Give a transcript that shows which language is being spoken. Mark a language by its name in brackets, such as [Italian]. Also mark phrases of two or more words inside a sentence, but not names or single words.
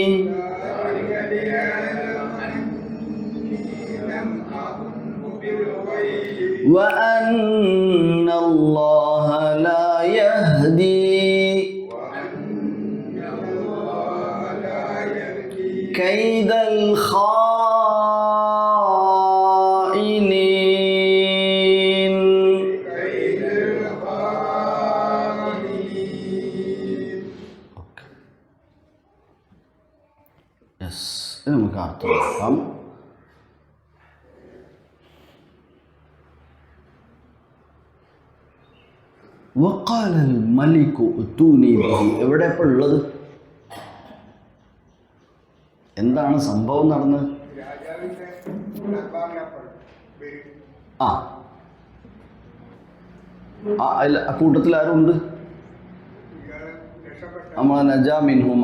[Arabic] وأن الله لا يهدي كيد الخائنين. [Malayalam] Yes, ini നമുക്ക് അർത്ഥം നോക്കാം. [Arabic] وقال الملك ائتوني به. [Malayalam] എവിടെ ഇപ്പോൾ ഉള്ളത്? എന്താണ് സംഭവം നടന്നത്? കൂട്ടത്തിൽ ആരുണ്ട്? [Arabic] നമ്മളെ نجا منهما.